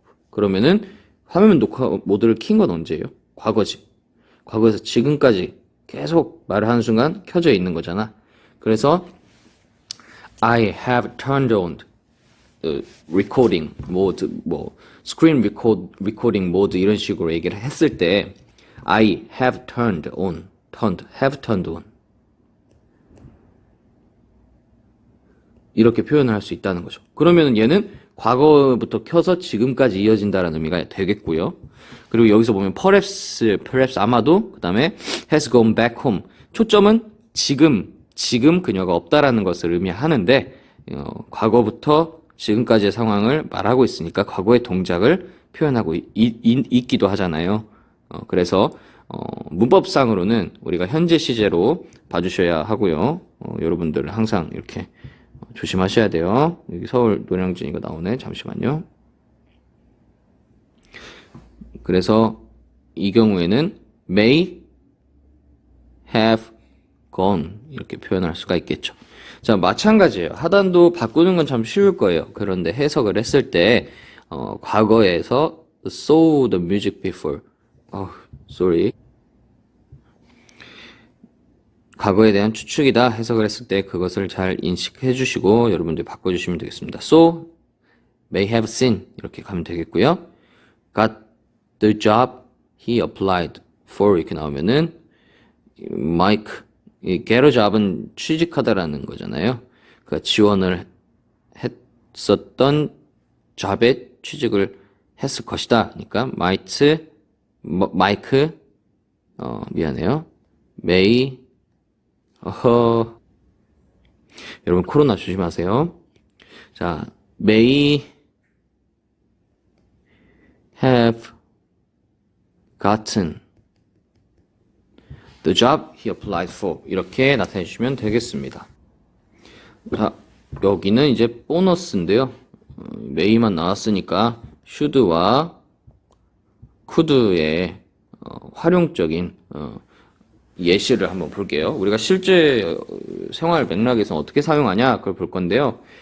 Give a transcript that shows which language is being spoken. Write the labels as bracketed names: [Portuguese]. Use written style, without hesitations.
[Korean] 그러면은 화면 녹화 모드를 킨 건 언제예요? 과거지. 과거에서 지금까지 계속 말을 하는 순간 켜져 있는 거잖아. 그래서 [English] I have turned on recording mode, [Korean] 뭐 [English] screen recording mode [Korean] 이런 식으로 얘기를 했을 때 [English] I have turned on, have turned on [Korean] 이렇게 표현을 할 수 있다는 거죠. 그러면 얘는 과거부터 켜서 지금까지 이어진다는 의미가 되겠고요. 그리고 여기서 보면 perhaps 아마도, 그 다음에 [English] has gone back home. [Korean] 초점은 지금 그녀가 없다라는 것을 의미하는데, 과거부터 지금까지의 상황을 말하고 있으니까 과거의 동작을 표현하고 있기도 하잖아요. 그래서, 문법상으로는 우리가 현재 시제로 봐주셔야 하고요. 여러분들 항상 이렇게 조심하셔야 돼요. 여기 서울 노량진 이거 나오네. 잠시만요. 그래서 이 경우에는 [English] may have gone [Korean] 이렇게 표현할 수가 있겠죠. 자, 마찬가지예요. 하단도 바꾸는 건 참 쉬울 거예요. 그런데 해석을 했을 때 과거에서 [English] saw the music before. sorry. [Korean] 과거에 대한 추측이다 해석을 했을 때 그것을 잘 인식해 주시고 여러분들이 바꿔주시면 되겠습니다. [English] So, may have seen [Korean] 이렇게 가면 되겠고요. [English] Got the job he applied for [Korean] 이렇게 나오면은 [English] Mike, 이 get a job은 취직하다라는 거잖아요. [Korean] 그러니까 지원을 했었던 job에 취직을 했을 것이다. 그러니까 Mike, 미안해요. may 여러분 코로나 조심하세요. [English] 자, may have gotten the job he applied for [Korean] 이렇게 나타내 주시면 되겠습니다. 자, 여기는 이제 보너스인데요. may만 나왔으니까 should와 could의 활용적인 예시를 한번 볼게요. 우리가 실제 생활 맥락에서 어떻게 사용하냐 그걸 볼 건데요.